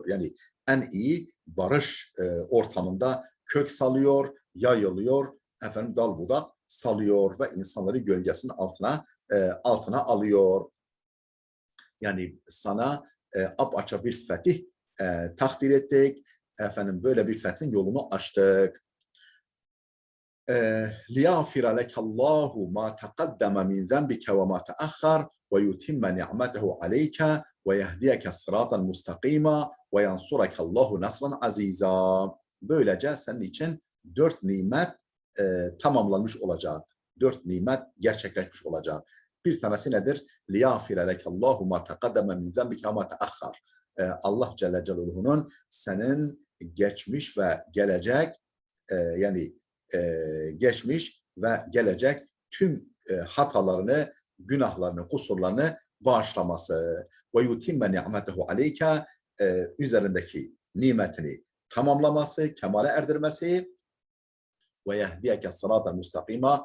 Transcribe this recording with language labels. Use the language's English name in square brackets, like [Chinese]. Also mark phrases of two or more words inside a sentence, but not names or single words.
[Turkish] Yani en iyi barış ortamında kök salıyor, yayılıyor, efendim dal budak salıyor ve insanları gölgesinin altına alıyor. Yani sana apaçık bir fetih takdir ettik. Efendim böyle bir fethin yolunu açtık. [Arabic] لِيَغْفِرَ لَكَ اللّٰهُ مَا تَقَدَّمَ مِنْ ذَنْبِكَ وَمَا تَأَخَّرَ وَيُتِمَّ نِعْمَتَهُ عَلَيْكَ وَيَهْدِيَكَ صِرَاطًا مُسْتَقِيمًا وَيَنْصُرَكَ اللّٰهُ نَصْرًا عَز۪يزًا. [Turkish] Böylece senin için 4 nimet tamamlanmış olacak. 4 nimet gerçekleşmiş olacak. Bir tanesi nedir? [Arabic] لِيَغْفِرَ لَكَ اللّٰهُ مَا تَقَدَّمَ مِنْ ذَنْبِكَ وَمَا تَأَخَّرَ. [Turkish] Allah Celle Celaluhu'nun senin geçmiş ve gelecek yani geçmiş ve gelecek tüm hatalarını, günahlarını, kusurlarını bağışlaması ve [Arabic] يتم نعمته عليك [Turkish] üzerindeki nimetini tamamlaması, kemale erdirmesi ve [Arabic] يهديك صراطا مستقيما